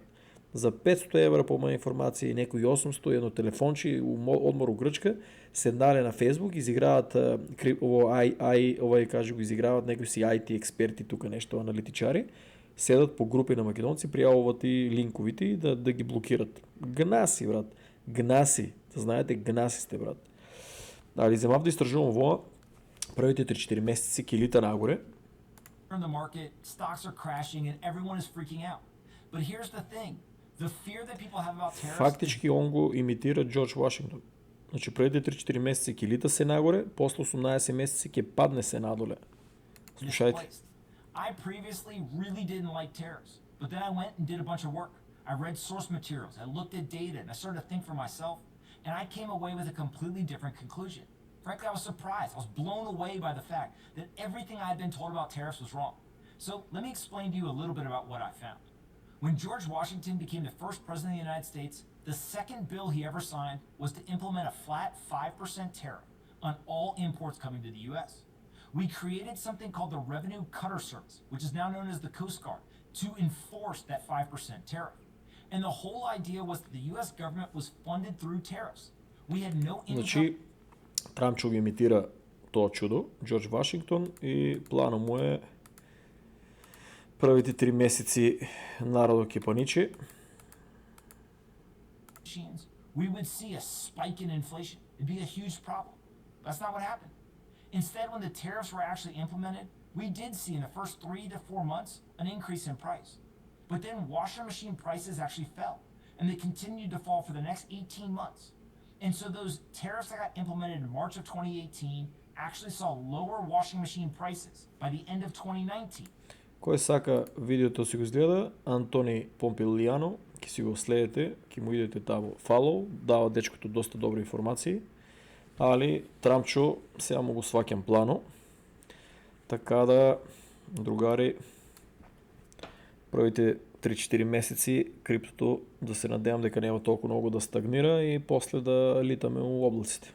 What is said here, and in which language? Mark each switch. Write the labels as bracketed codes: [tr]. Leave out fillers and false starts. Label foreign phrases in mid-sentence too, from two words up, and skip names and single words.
[mk] За 500 евра по моја информација и некои 800, едно телефонче, одмор у Грчка, седнале на Facebook, изиграват го изиграват некои си IT експерти тука нешто, аналитичари, седат по групи на македонци, пријавуваат и линковите и да ги блокират. Гнаси, брат. Гнаси. Да знаете, гнаси сте, брат. Али земав да истражувам во првите 3-4 месеци ќе лита нагоре. [en] In the market, stocks are crashing and everyone is freaking out. But here's the thing. The fear that people have about tariffs. [mk] Фактички он го имитира Џорџ Вашингтон. Значи првите 3-4 месеци ќе лита се нагоре, после 18 месеци ќе падне се надоле. Слушајте. [en] I previously really didn't like tariffs, but then I went and did a bunch of work. I read source materials, I looked at data, and I started to think for myself, and I came away with a completely different conclusion. Frankly, I was surprised. I was blown away by the fact that everything I had been told about tariffs was wrong. So let me explain to you a little bit about what I found. When George Washington became the first president of the United States, the second bill he ever signed was to implement a flat 5% tariff on all imports coming to the U.S. We created something called the Revenue Cutter Service, which is now known as the Coast Guard, to enforce that 5% tariff. And the whole idea was that the U.S. government was funded through tariffs. We had no income. [mk] Значи, Трамчо ги имитира тоа чудо, Џорџ Вашингтон, и плана му е првите 3 месеци народот ќе паничи. [en] We would see a spike in inflation. It'd be a huge problem. That's not what happened. Instead, when the tariffs were actually implemented, we did see in the first 3 to 4 months an increase in price. But then washer machine prices actually fell, and they continued to fall for the next 18 months. And so those tariffs that got implemented in March of 2018 actually saw lower washing machine prices by the end of 2019. [mk] Кој сака видеото си го изгледа, Антони Помпилијано, ќе си го следите, ќе му идете таму фалоу, дава дечкото доста добри информации, али Трамчо сега му го сваќам плано, така да, другари, првите 3-4 месеци криптото да се надевам дека нема толку многу да стагнира и после да литаме у облаците.